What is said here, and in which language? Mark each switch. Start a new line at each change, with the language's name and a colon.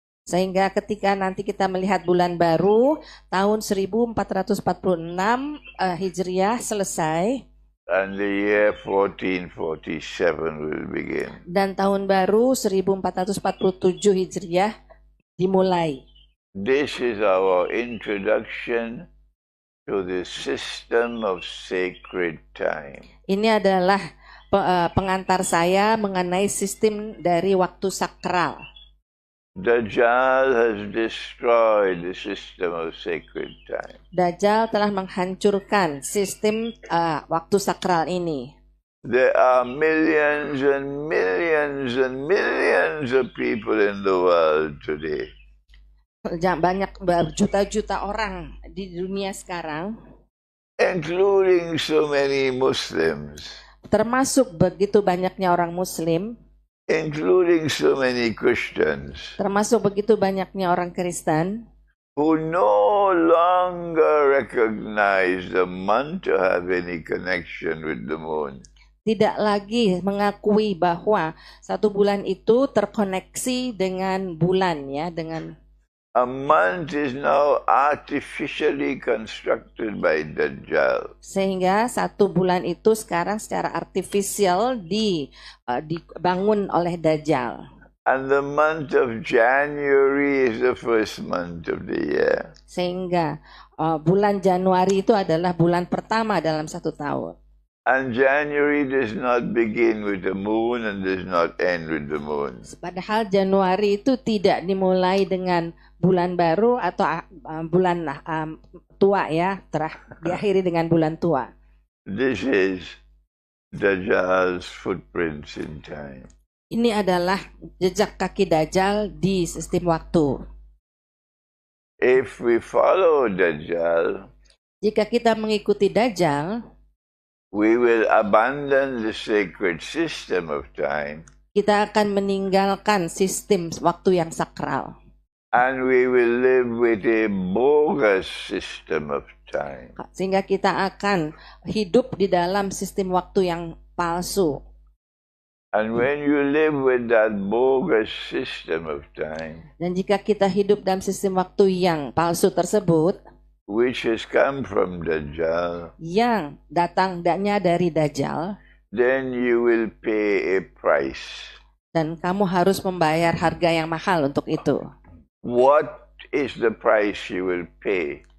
Indonesian: Sehingga ketika nanti kita melihat bulan baru, tahun 1446 Hijriah selesai.
English: And the year 1447 will begin.
Indonesian: Dan tahun baru 1447 Hijriah dimulai.
English: This is our introduction to the system of sacred time.
Indonesian: Ini adalah pengantar saya mengenai sistem dari waktu sakral.
English: Dajjal has destroyed the system of sacred time.
Indonesian: Dajjal telah menghancurkan sistem waktu sakral ini.
English: There are millions and millions and millions of people in the world today.
Indonesian: Banyak berjuta-juta orang di dunia sekarang,
English: including so many Muslims,
Indonesian: termasuk begitu banyaknya orang Muslim,
English: including so many Christians,
Indonesian: termasuk begitu banyaknya orang Kristen,
English: who no longer recognize the month to have any connection with the moon.
Indonesian: Tidak lagi mengakui bahwa satu bulan itu terkoneksi dengan bulan, ya, dengan
English: a month is now artificially constructed by Dajjal.
Indonesian: Sehingga satu bulan itu sekarang secara artifisial dibangun oleh Dajjal.
English: And the month of January is the first month of the year.
Indonesian: Sehingga bulan Januari itu adalah bulan pertama dalam satu tahun.
English: And January does not begin with the moon and does not end with the moon.
Indonesian: Padahal Januari itu tidak dimulai dengan bulan baru atau bulan tua, ya, diakhiri dengan bulan tua.
English: This is Dajjal's footprints in time.
Indonesian: Ini adalah jejak kaki Dajjal di sistem waktu.
English: If we follow Dajjal,
Indonesian: jika kita mengikuti Dajjal,
English: we will abandon the sacred system of time,
Indonesian: kita akan meninggalkan sistem waktu yang sakral.
English: and we will live with a bogus system of time.
Indonesian: Sehingga kita akan hidup di dalam sistem waktu yang palsu.
English: And when you live with that bogus system of time,
Indonesian: Dan jika kita hidup dalam sistem waktu yang palsu tersebut,
English: which has come from Dajjal,
Indonesian: yang datangnya dari Dajjal,
English: then you will pay a price.
Indonesian: dan kamu harus membayar harga yang mahal untuk itu.
English: What is the price you will pay?